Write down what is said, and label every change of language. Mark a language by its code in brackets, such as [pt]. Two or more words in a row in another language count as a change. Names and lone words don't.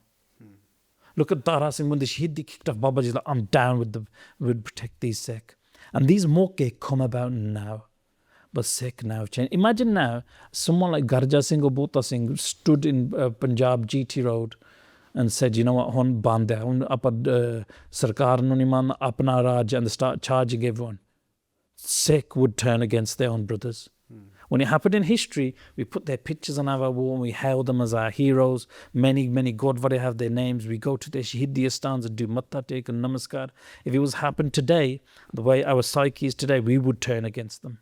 [en] Look at Tara Singh, when the Shaheedi kicked off, Babaji's like, I'm down with protect these Sikh. And these moke come about now. But Sikh now have changed. Imagine now, someone like Garja Singh or Bota Singh stood in Punjab GT Road and said, you know what, [pa] hun Banda, hun sarkar nu nahi manna apna raj, [en] and they start charging everyone. Sikh would turn against their own brothers. When it happened in history, we put their pictures on our wall and we hailed them as our heroes. Many Godvare have their names. We go to their Shaheedi stands and do [pa] matta tek [en] and namaskar. If it was happened today, the way our psyche is today, we would turn against them.